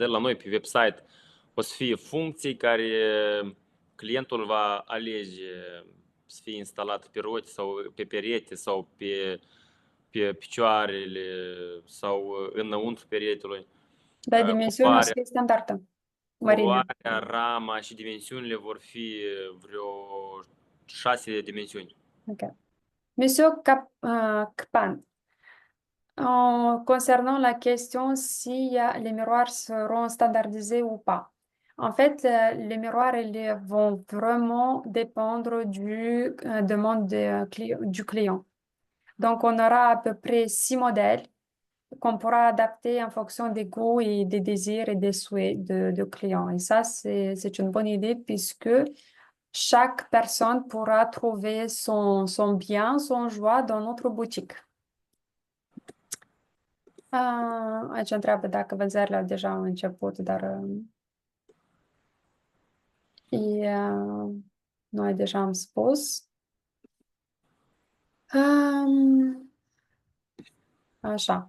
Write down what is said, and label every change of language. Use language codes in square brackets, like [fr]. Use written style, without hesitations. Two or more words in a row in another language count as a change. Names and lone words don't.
[ro] La noi pe website o să fie funcții care clientul va alege să fie instalat pe roți sau pe perete sau pe picioarele sau înăuntru peretelui. Dar dimensiunea o să fie standardă. Mărimea. Culoarea, rama și dimensiunile vor fi vreo 6 dimensiuni. Ok. [fr] Monsieur Kpan, concernant la question si les miroirs seront standardisés ou pas. En fait, les miroirs ils vont vraiment dépendre du demande du client. Donc, on aura à peu près 6 modèles qu'on pourra adapter en fonction des goûts et des désirs et des souhaits de clients. Et ça, c'est une bonne idée puisque chaque personne pourra trouver son bien, son joie dans notre boutique. [ro] Aici întreabă dacă vânzările au deja început, dar noi deja am spus. Așa.